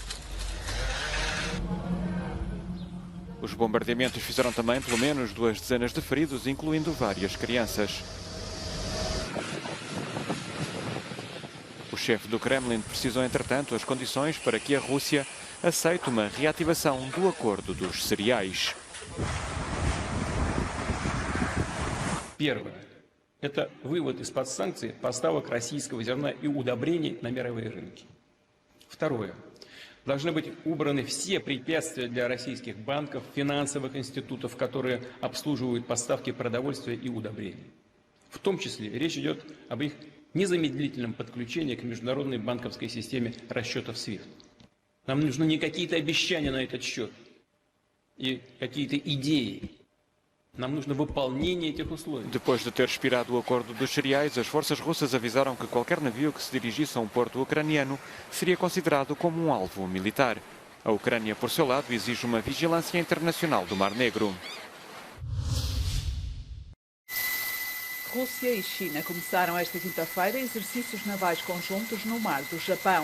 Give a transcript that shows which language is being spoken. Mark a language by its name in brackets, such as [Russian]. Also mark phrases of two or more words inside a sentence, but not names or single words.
[Portuguese] Os bombardeamentos fizeram também pelo menos 2 dezenas de feridos, incluindo várias crianças. O chefe do Kremlin precisou, entretanto, as condições para que a Rússia aceite uma reativação do acordo dos cereais. [Russian] Первое. Это вывод из-под санкций поставок российского зерна и удобрений на мировые рынки. Второе. Должны быть убраны все препятствия для российских банков, финансовых институтов, которые обслуживают поставки продовольствия и удобрений. В том числе речь идет об их незамедлительном подключении к международной банковской системе расчетов SWIFT. Нам нужны не какие-то обещания на этот счет и какие-то идеи. Нам нужно выполнение этих условий. [Portuguese] Depois de ter expirado o acordo dos cereais, as forças russas avisaram que qualquer navio que se dirigisse a um porto ucraniano seria considerado como um alvo militar. A Ucrânia, por seu lado, exige uma vigilância internacional do Mar Negro. Rússia e China começaram esta quinta-feira exercícios navais conjuntos no mar do Japão.